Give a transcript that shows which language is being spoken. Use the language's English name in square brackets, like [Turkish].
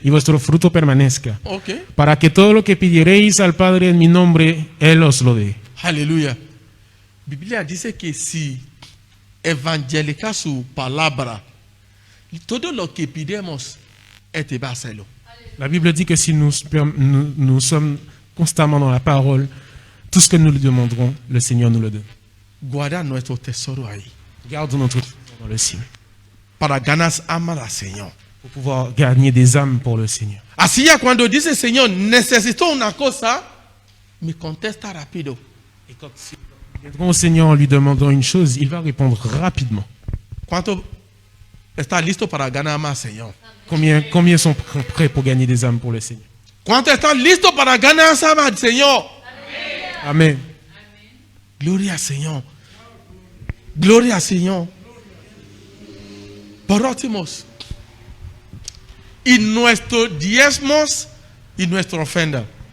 [Spanish] y vuestro fruto permanezca. Ok. Para que todo lo que pidiereis al Padre en mi nombre, Él os lo dé. Aleluya. Biblia dice que si evangeliza su palabra, todo lo que pidemos, Él te va a hacerlo. [French] La Bible dit que si nous sommes constamment dans la parole, tout ce que nous lui demanderons, le Seigneur nous le donne. [Spanish] Guarda nuestro tesoro ahí. [French] Garde notre trésor dans le ciel, [Spanish] Para ganar amar al Señor. [French] pour pouvoir gagner des âmes pour le Seigneur. [Spanish] Así ya cuando dice Señor, necesito una cosa, me contesta rápido. [French] Et quand nous viendrons au Seigneur en lui demandant une chose, il va répondre rapidement. [Spanish] ¿Cuánto está listo para ganar amar al Señor? [French] Combien sont prêts pour gagner des âmes pour le Seigneur? [Spanish] ¿Cuánto están listos para ganar amar al Señor? Amen. Gloria al Señor. Gloria al Señor. Por últimos, y nuestros diezmos y nuestra ofrenda.